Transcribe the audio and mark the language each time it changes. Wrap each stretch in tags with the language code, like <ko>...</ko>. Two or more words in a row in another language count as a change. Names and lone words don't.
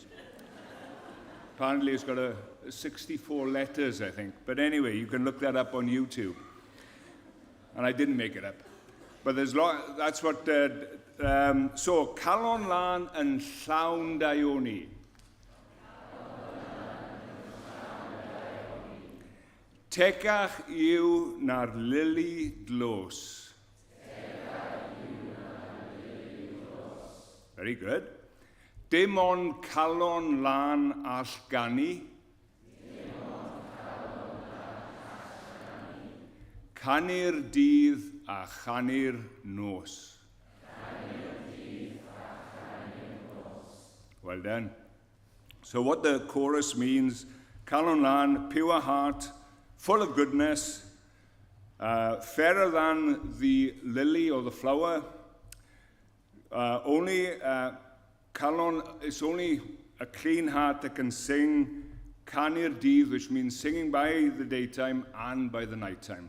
<en>Apparently it's got 64 letters, I think. But anyway, you can look that up on YouTube. And I didn't make it up. But that's what... so,</en> <cy>Calon Lan yn llawn daioni. Tekach yw na'r lili dlos.</cy> <en>Very good.</en> <cy>Dim ond calon lan all gani. Canir dydd a chanir nos.</cy> <en>Well done. So what the chorus means, Calon Lan, pure heart, full of goodness, fairer than the lily or the flower. It's only a clean heart that can sing</en> <cy>Canir dydd,</cy> <en>which means singing by the daytime and by the nighttime.</en>